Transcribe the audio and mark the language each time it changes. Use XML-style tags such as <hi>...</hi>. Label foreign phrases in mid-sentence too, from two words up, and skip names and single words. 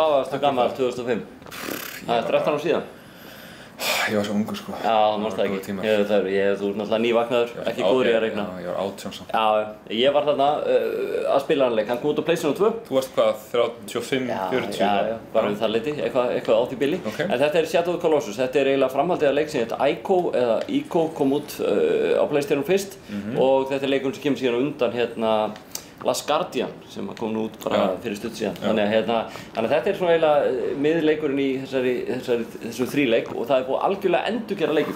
<is>Hvað varstu gamall 2005? Það er 13 ára síðan. Ég var svo ungur sko. Já, það manst það ekki. Þú ert náttúrulega nývaknaður, ekki góður í að reikna. Já, ég var 18 samt. Já, ég var þarna að spila hann leik. Hann kom út á PlayStation 2. Þú varst hvað, 35, 40? Já, bara við það liti, eitthvað á því bili. En þetta er Shadow of the Colossus. Þetta er eiginlega framhaldið af leik sem heitir Ico eða Ico kom út á PlayStation fyrst og þetta er leikurinn sem kemur síðan undan hérna Last Guardian sem kom nú út bara fyrir stutt síðan. Þannig að þetta er svona eiginlega miðleikurinn í þessum þríleik og það er búið algjörlega endurgera leikinn.</is>